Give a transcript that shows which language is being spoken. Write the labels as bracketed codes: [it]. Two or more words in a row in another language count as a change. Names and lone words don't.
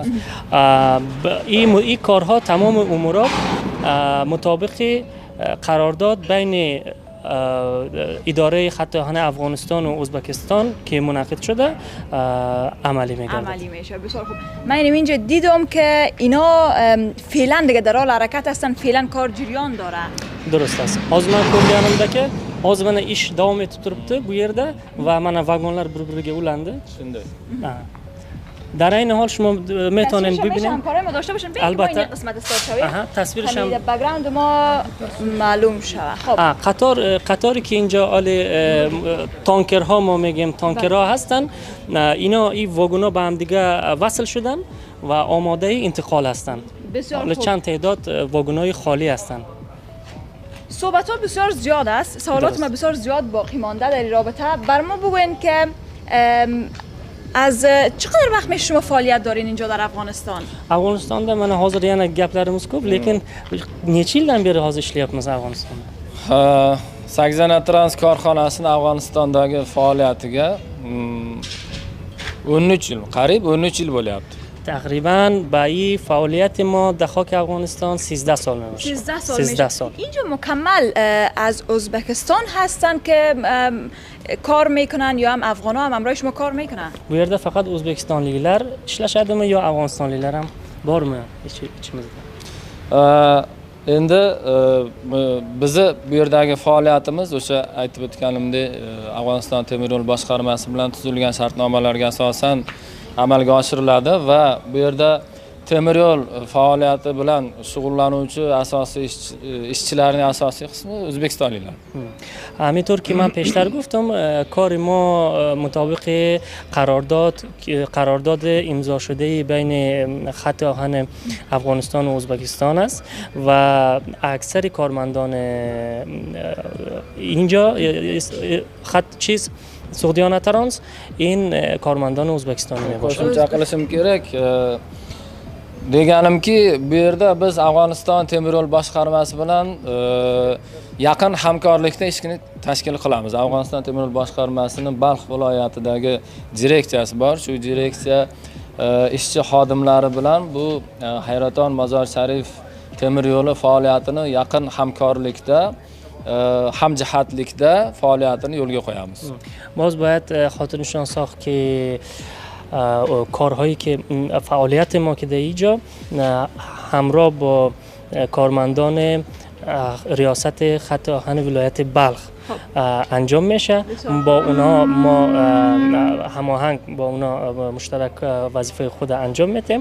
[fa] این کارها تمام امورات مطابق قرارداد بین اداره خط آهن افغانستان و ازبکستان که منعقد شده عملی میگردد. عملی میشه. بسیار خوب. من اینجا دیدم که اینا فعلا دیگه در حال حرکت هستن، فعلا کار جریان داره. درست است. از من کلیانم ده که [uz] ozgina ish davom etib turibdi bu yerda va mana vagonlar bir-biriga ulandi. Shunday. [fa] در این حال شما میتونین ببینید همکارای ما داشته باشین ببینید البته. این قسمت استارت شوید تصویرش هم بک‌گراند ما معلوم شود. خب قطاری که اینجا تانکرها ما میگیم تانکرها هستن، اینا این واگونا به هم دیگه وصل شدن و آماده انتقال هستن. بسیار خوب. چند تعداد واگن‌های خالی هستن. صحبت ها بسیار زیاد است، سوالات ما بسیار زیاد باقی مانده در این رابطه. بر ما بگوین که از چقدر وقت میشه شما فعالیت دارین اینجا در افغانستان؟ [uz] افغانستانda mana hozir yana gaplarimiz ko'p, lekin necha yildan beri hozir ishlayapmiz Afg'onistonda? Sagzana Trans korxonasining Afg'onistondagi faoliyatiga 13 yil, qariyb 13 yil bo'lyapti. [fa] تقریبا با این فعالیت ما در خاک افغانستان 13 سال میشه. 13 سال. اینجا مکمل از ازبکستان هستن که کار میکنن یا هم افغانا هم همراه شما کار میکنن؟ [uz] Bu yerda faqat o'zbekistonliklar ishlashadimi yo afg'onistonliklar ham bormi ichimizda? Endi bizni bu yerdagi faoliyatimiz o'sha aytib o'tganimdek Afg'oniston temir yo'l boshqarmasi bilan tuzilgan shartnomalarga asosan amalga oshiriladi va bu yerda temir yo'l faoliyati bilan shug'ullanuvchi asosiy ishchilarning asosiy qismi o'zbekistonliklar. [fa] همینطور که من پیشتر گفتم کار ما مطابق قرارداد امضا شده بین خط آهن افغانستان و ازبکستان است و اکثر کارمندان اینجا خط سعودیانه ترانس این کارمندان ازبکستانی میباشند. [uz] Qo'shimcha qilishim kerak. Deganimki, bu yerda biz Afg'oniston temir yo'l boshqarmasi bilan yaqin hamkorlikda ishni tashkil qilamiz. Afg'oniston temir yo'l boshqarmasining Balx viloyatidagi direksiyasi bor. Shu direksiya ishchi xodimlari bilan bu Hayraton Mozor Sharif temir yo'li faoliyatini yaqin hamkorlikda hamjihatlikda faoliyatini yo'lga qo'yamiz. [fa] باز باید خاطرنشان ساخت که کارهایی که فعالیت ما که در اینجا همراه با کارمندان ریاست خط آهن ولایت بلخ انجام میشه. با اونا ما هماهنگ با اونا مشترک وظیفه خود انجام میدیم.